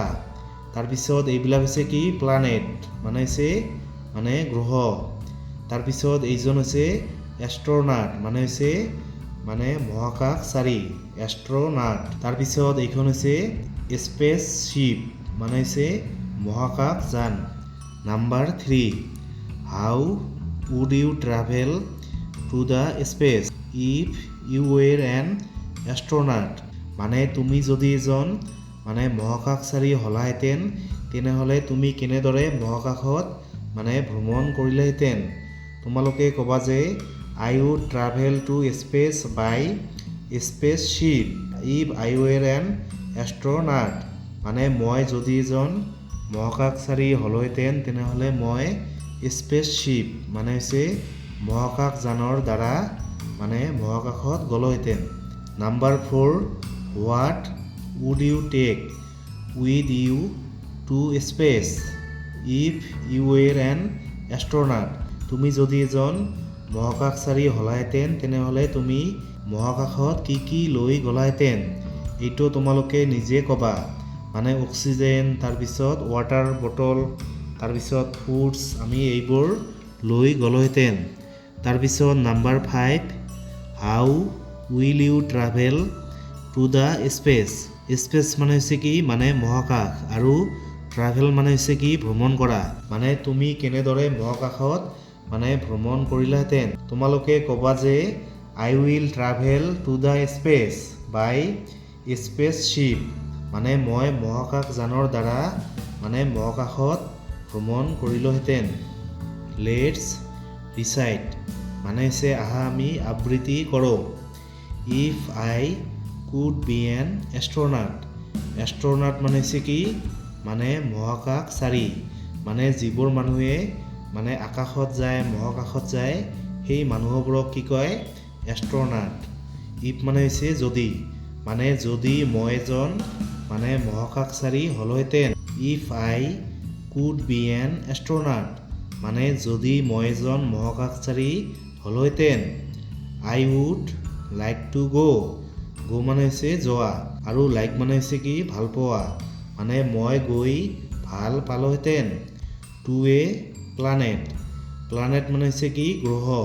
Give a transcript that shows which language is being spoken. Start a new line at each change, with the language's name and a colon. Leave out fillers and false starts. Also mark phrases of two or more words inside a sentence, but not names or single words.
Assamese: তাৰপিছত এইবিলাক হৈছে কি প্লানেট মানে হৈছে মানে গ্ৰহ। তাৰপিছত এইজন হৈছে এষ্ট্ৰনাট মানে হৈছে মানে মহাকাশচাৰী এষ্ট্ৰনাট। তাৰপিছত এইখন হৈছে
English: space ship
Assamese: মানে হৈছে মহাকাশযান। নাম্বাৰ 3,
English: how would you travel to the space if you were an astronaut
Assamese: মানে তুমি যদি এজন মানে মহাকাশচাৰী হলাহেঁতেন তেনেহ'লে তুমি কেনেদৰে মহাকাশত মানে ভ্ৰমণ কৰিলেহেঁতেন। তোমালোকে ক'বা যে
English: I would travel to space by space ship if I were an astronaut
Assamese: মানে মই যদি এজন মহাকাশচাৰী হ'লোহেঁতেন তেনেহ'লে মই
English: space ship
Assamese: মানে হৈছে মহাকাশযানৰ দ্বাৰা মানে মহাকাশত গ'লোহেঁতেন।
English: number 4, what would you take with you to space if you were an astronaut তুমি যদি এজন মহাকাশচাৰী হলাহেঁতেন তেনেহ'লে তুমি মহাকাশত কি কি লৈ গ'লাহেঁতেন।
Assamese: এইটো তোমালোকে নিজে ক'বা মানে অক্সিজেন, তাৰপিছত
English: water bottle,
Assamese: তাৰপিছত ফুডছ আমি এইবোৰ লৈ গ'লোহেঁতেন। তাৰপিছত নাম্বাৰ 5,
English: how will you travel to the space.
Assamese: স্পেচ মানে হৈছে কি মানে মহাকাশ আৰু ট্ৰাভেল মানে হৈছে কি ভ্ৰমণ কৰা মানে তুমি কেনেদৰে মহাকাশত মানে ভ্ৰমণ কৰিলাহেঁতেন। তোমালোকে ক'বা যে
English: I will travel to the space by space ship
Assamese: মানে মই মহাকাশযানৰ দ্বাৰা মানে মহাকাশত ভ্ৰমণ কৰিলোহেঁতেন।
English: let's recite
Assamese: মানে হৈছে আহা আমি আবৃত্তি কৰোঁ।
English: if I could be an astronaut.
Assamese: এষ্ট্ৰনাট মানে হৈছে কি মানে মহাকাশচাৰী মানে যিবোৰ মানুহে মানে আকাশত যায় মহাকাশত যায় সেই মানুহবোৰক কি কয় এষ্ট্ৰনাট। ইফ মানে হৈছে যদি মানে যদি মই এজন মানে মহাকাশচাৰী হ'লোহেঁতেন।
English: if I could be an astronaut
Assamese: মানে যদি মই এজন মহাকাশচাৰী হ'লোহেঁতেন।
English: I would like to go'
Assamese: মানে হৈছে যোৱা আৰু লাইক মানে হৈছে কি ভাল পোৱা মানে মই গৈ ভাল পালোহেঁতেন।
English: to a planet
Assamese: মানে হৈছে কি গ্ৰহ।